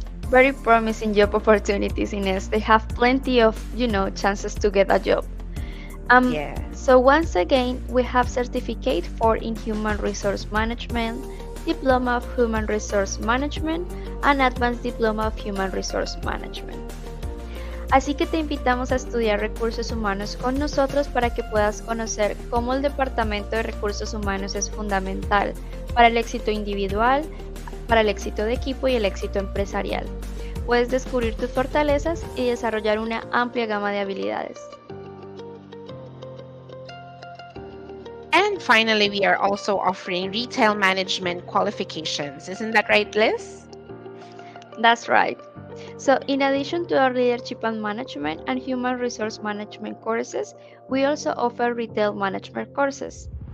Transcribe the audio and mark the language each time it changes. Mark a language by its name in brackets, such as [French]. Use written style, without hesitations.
[English] Very promising job opportunities, Ines. They have plenty of, chances to get a job. Yes. So once again, we have Certificate for in Human Resource Management, Diploma of Human Resource Management, and Advanced Diploma of Human Resource Management. [Spanish] Así que te invitamos a estudiar recursos humanos con nosotros para que puedas conocer cómo el Departamento de Recursos Humanos es fundamental para el éxito individual, para el éxito de equipo y el éxito empresarial. Puedes descubrir tus fortalezas y desarrollar una amplia gama de habilidades. [English] And finally, we are also offering retail management qualifications. Isn't that right, Liz? That's right. So, in addition to our leadership and management and human resource management courses, we also offer retail management courses.